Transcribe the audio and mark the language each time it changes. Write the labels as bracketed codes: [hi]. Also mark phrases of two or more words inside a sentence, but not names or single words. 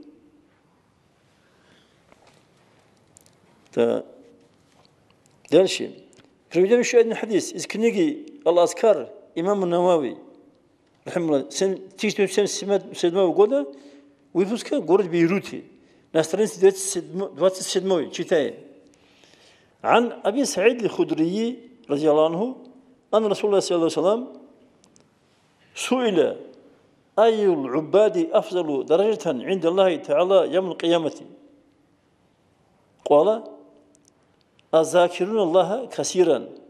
[ru] Дальше. Приведем еще один хадис из книги Ал-Аскар имама Навави, 1977 года, выпуска город Бейруте. На странице 27 читаем. [ar] عن أبي سعيد الخدري رضي الله عنه أن رسول الله صلى الله عليه وسلم سئل أي العباد أفضل درجة عند الله تعالى يوم القيامة قال الذاكرون الله كثيرا